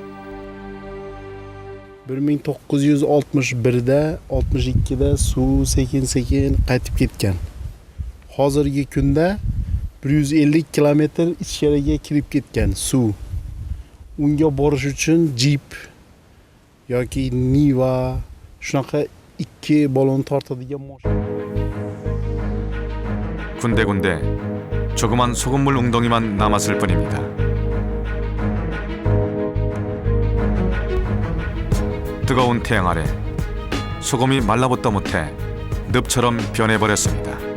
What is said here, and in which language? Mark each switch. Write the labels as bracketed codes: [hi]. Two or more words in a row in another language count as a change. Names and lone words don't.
[uz] 1961'de 62'de suv sekin-sekin qaytib ketgan. Hozirgi kunda 150 kilometr ichkariga kirib ketgan suv. Unga borish uchun jip yoki Niva shunaqa 2 balon tortadigan mashina. [ko] 군데군데 조그만 소금물 웅덩이만 남았을 뿐입니다. 뜨거운 태양 아래 소금이 말라붙다 못해 늪처럼 변해버렸습니다.